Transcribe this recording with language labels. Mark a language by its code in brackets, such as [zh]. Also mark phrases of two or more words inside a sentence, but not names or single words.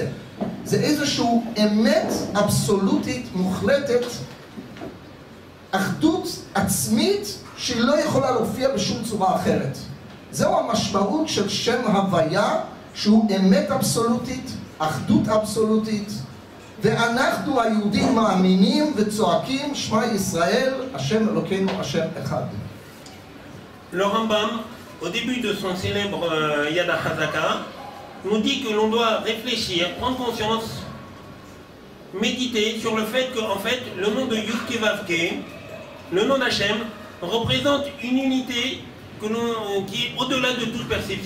[he] זה איזשהו אמת אבסולוטית מוחלטת, אחדות עצמית, שהיא לא יכולה להופיע בשום צורה אחרת. זהו המשמעות של שם הוויה, שהוא אמת אבסולוטית, אחדות אבסולוטית, ואנחנו היהודים מאמינים וצועקים שמע ישראל, השם אלוקינו, השם אחד. [fr] Le Rambam, au début de son célèbre Yad HaChazaka, nous dit que l'on doit réfléchir, prendre conscience, méditer sur le fait que, en fait, le nom de Yud-Ke Vav-Ke, le nom d'Hachem, représente une unité qui est au-delà de toute perception.